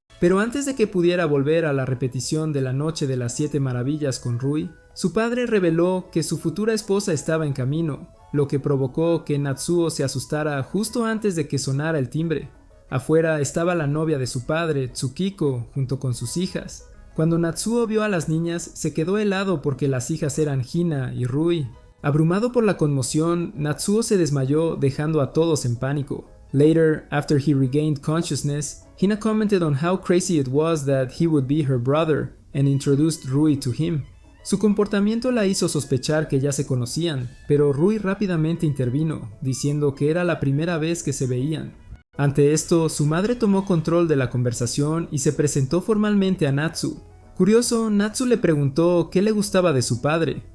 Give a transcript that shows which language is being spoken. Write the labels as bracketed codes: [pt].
[es] Pero antes de que pudiera volver a la repetición de la noche de las 7 maravillas con Rui, su padre reveló que su futura esposa estaba en camino, lo que provocó que Natsuo se asustara justo antes de que sonara el timbre. Afuera estaba la novia de su padre, Tsukiko, junto con sus hijas. Cuando Natsuo vio a las niñas, se quedó helado porque las hijas eran Hina y Rui. Abrumado por la conmoción, Natsuo se desmayó, dejando a todos en pánico. [en] Later, after he regained consciousness, Hina commented on how crazy it was that he would be her brother and introduced Rui to him. [es] Su comportamiento la hizo sospechar que ya se conocían, pero Rui rápidamente intervino, diciendo que era la primera vez que se veían. Ante esto, su madre tomó control de la conversación y se presentó formalmente a Natsu. Curioso, Natsu le preguntó qué le gustaba de su padre.